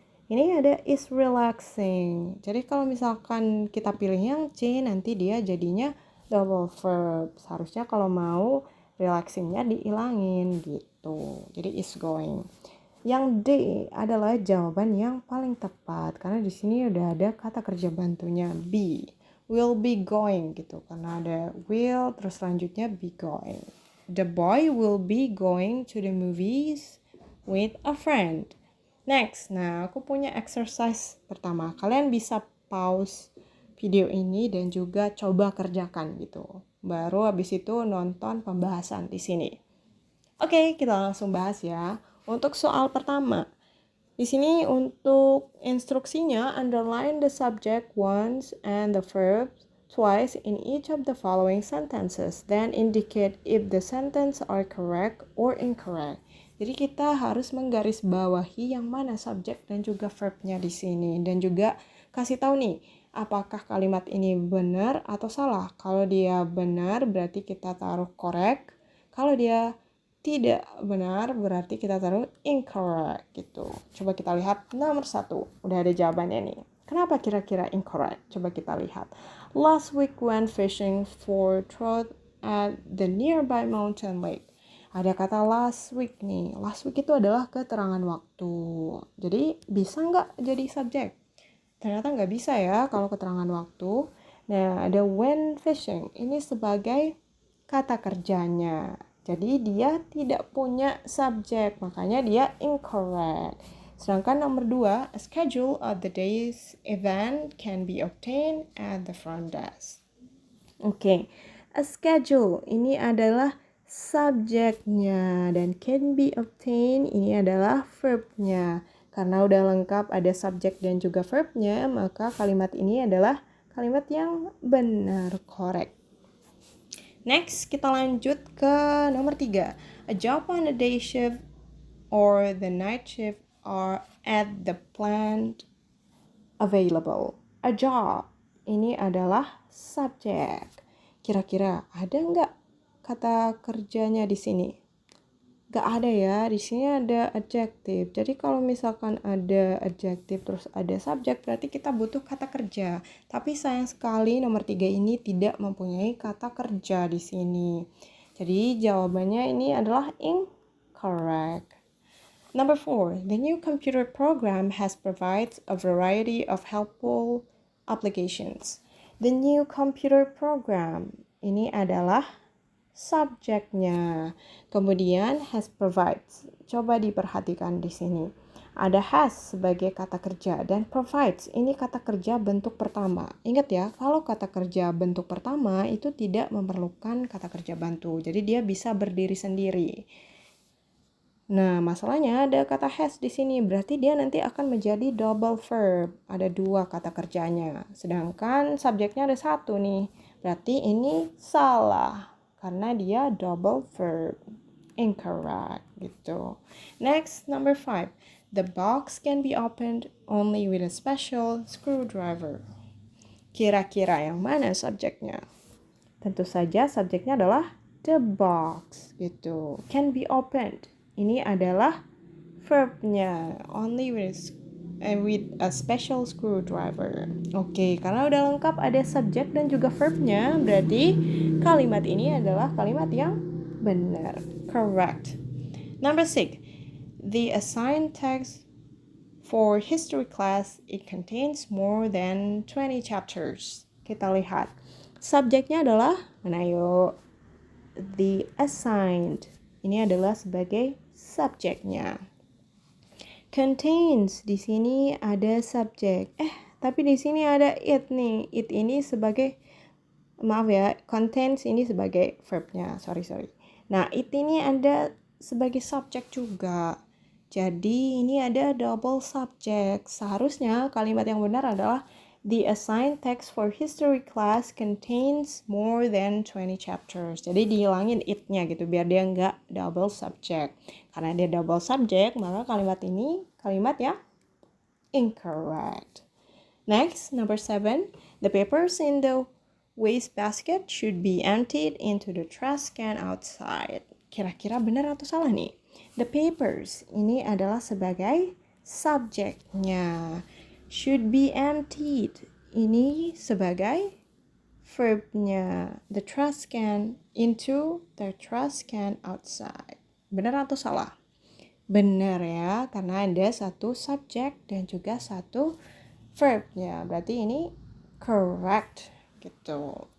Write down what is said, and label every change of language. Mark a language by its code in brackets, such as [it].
[id] Ini ada [en] is relaxing. [id] Jadi kalau misalkan kita pilih yang C, nanti dia jadinya double verb. Seharusnya kalau mau relaxingnya diilangin gitu. Jadi [en] is going. [id] Yang D adalah jawaban yang paling tepat karena di sini udah ada kata kerja bantunya be. [en] Will be going [id] gitu. Karena ada will terus selanjutnya [en] be going. The boy will be going to the movies with a friend. [id] Next, nah aku punya exercise pertama. Kalian bisa pause video ini dan juga coba kerjakan gitu. Baru habis itu nonton pembahasan di sini. Oke, kita langsung bahas ya. Untuk soal pertama, di sini untuk instruksinya [en] underline the subject once and the verb twice in each of the following sentences, then indicate if the sentence are correct or incorrect. [id] Jadi kita harus menggarisbawahi yang mana subjek dan juga verbnya di sini dan juga kasih tahu nih apakah kalimat ini benar atau salah. Kalau dia benar berarti kita taruh correct. Kalau dia tidak benar berarti kita taruh incorrect gitu. Coba kita lihat nomor 1. Udah ada jawabannya nih. Kenapa kira-kira incorrect? Coba kita lihat. [en] Last week went fishing for trout at the nearby mountain lake. [id] Ada kata last week nih. Last week itu adalah keterangan waktu. Jadi bisa nggak jadi subjek? Ternyata nggak bisa ya kalau keterangan waktu. Nah ada went fishing. Ini sebagai kata kerjanya. Jadi dia tidak punya subjek, makanya dia incorrect. Sedangkan nomor 2, [en] a schedule of the day's event can be obtained at the front desk. [id] Oke, [en] a schedule [id] ini adalah subjeknya dan [en] can be obtained [id] ini adalah verbnya. Karena udah lengkap ada subjek dan juga verbnya, maka kalimat ini adalah kalimat yang benar, correct. [en] Next, [id] kita lanjut ke nomor 3. [en] A job on the day shift or the night shift are at the plant available. [id] A job ini adalah subjek. Kira-kira ada nggak kata kerjanya di sini? Gak ada ya, di sini ada adjective. Jadi kalau misalkan ada adjective terus ada subjek, berarti kita butuh kata kerja. Tapi sayang sekali nomor 3 ini tidak mempunyai kata kerja di sini. Jadi jawabannya ini adalah incorrect. [en] Number 4, the new computer program has provided a variety of helpful applications. The new computer program [id] ini adalah subjeknya. Kemudian [en] has provides. [id] Coba diperhatikan di sini. Ada has sebagai kata kerja dan provides ini kata kerja bentuk pertama. Ingat ya, kalau kata kerja bentuk pertama itu tidak memerlukan kata kerja bantu. Jadi dia bisa berdiri sendiri. Nah, masalahnya ada kata has di sini, berarti dia nanti akan menjadi double verb. Ada 2 kata kerjanya. Sedangkan subjeknya ada 1 nih. Berarti ini salah karena dia double verb. [en] Incorrect [id] gitu. [en] Next, number 5. The box can be opened only with a special screwdriver. [id] Kira-kira yang mana subjeknya? Tentu saja subjeknya adalah [en] the box [id] gitu. [en] Can be opened. [id] Ini adalah verbnya. [en] Only with a special screwdriver. [id] Oke, karena udah lengkap ada subjek dan juga verbnya, berarti kalimat ini adalah kalimat yang benar. [en] Correct. Number 6. The assigned text for history class, it contains more than 20 chapters. [id] Kita lihat. Subjeknya adalah, mana yuk? [en] The assigned. [id] Ini adalah sebagai subjeknya. Contains, di sini ada subjek. Tapi di sini ada it nih. It ini sebagai maaf ya, contains ini sebagai verbnya, sorry. Nah, it ini ada sebagai subjek juga. Jadi ini ada double subject. Seharusnya kalimat yang benar adalah [en] the assigned text for history class contains more than 20 chapters. [id] Jadi dihilangin it-nya gitu biar dia nggak double subject. Karena dia double subject, maka kalimat ini kalimat yang incorrect. [en] Next, number 7. The papers in the waste basket should be emptied into the trash can outside. [id] Kira-kira benar atau salah nih? [en] The papers [id] ini adalah sebagai subjeknya. [en] Should be emptied [id] ini sebagai verbnya. [en] The trash can into the trash can outside. [id] Benar atau salah? Benar ya, karena ada satu subjek dan juga satu verbnya. Berarti ini correct gitu.